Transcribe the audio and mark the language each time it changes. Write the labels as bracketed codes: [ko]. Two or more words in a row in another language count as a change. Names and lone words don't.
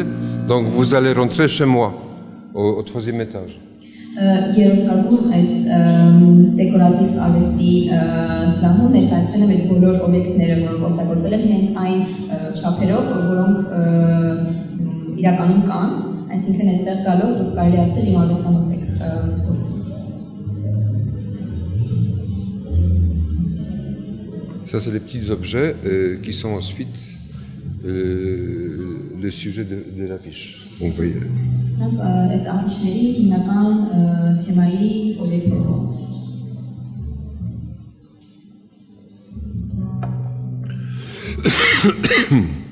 [fr] Donc vous allez rentrer chez moi, au 3e étage. [hy] Երրորդ հարկում այս դեկորատիվ արվեստի սրահում ներկայացրել եմ այդ բոլոր օբյեկտները, որոնք օգտագործել եմ հենց այն չափերով, որոնք իրականում կան, այսինքն այստեղ գալով դուք կարելի ասել իմ արվեստանոց եք գործել։ [fr] Ça, c'est les petits objets qui sont ensuite le sujet de l'affiche. Donc, vous voyez. [hy] Սրանք այդ աֆիշների հիմնական թեմայի օբյեկտներն են։